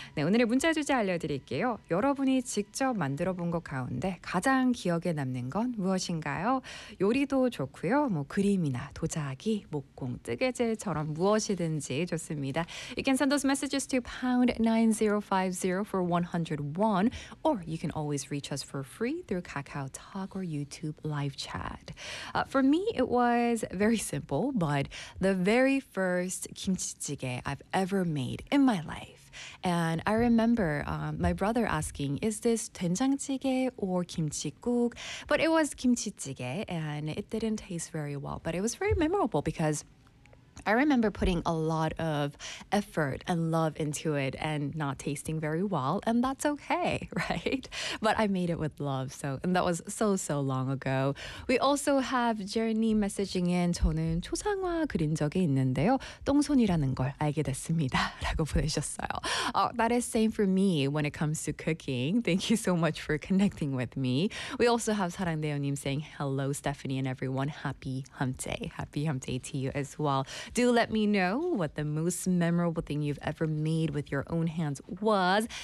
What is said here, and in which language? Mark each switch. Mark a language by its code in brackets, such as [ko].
[ko] 네, 오늘의 문자 주제 알려드릴게요. 여러분이 직접 만들어본 것 가운데 가장 기억에 남는 건 무엇인가요? 요리도 좋고요. 뭐 그림이나 도자기, 목공, 뜨개질처럼 무엇이든지 좋습니다. [en] You can send those messages to #9050 for 101, or you can always reach us for free through KakaoTalk or YouTube live chat. For me, it was very simple, but the very first kimchi jjigae I've ever made in my life. And I remember my brother asking, is this 된장찌개 or 김치국? But it was 김치찌개, and it didn't taste very well. But it was very memorable because I remember putting a lot of effort and love into it and not tasting very well, and that's okay, right? But I made it with love, so, and that was so, so long ago. We also have Journey messaging in, [ko] 저는 초상화 그린 적이 있는데요. 똥손이라는 걸 알게 됐습니다. 라고 보내셨어요. [en] That is same for me when it comes to cooking. Thank you so much for connecting with me. We also have 사랑대요님 saying, hello, Stephanie and everyone. Happy hump day. Happy hump day to you as well. Do let me know what the most memorable thing you've ever made with your own hands was.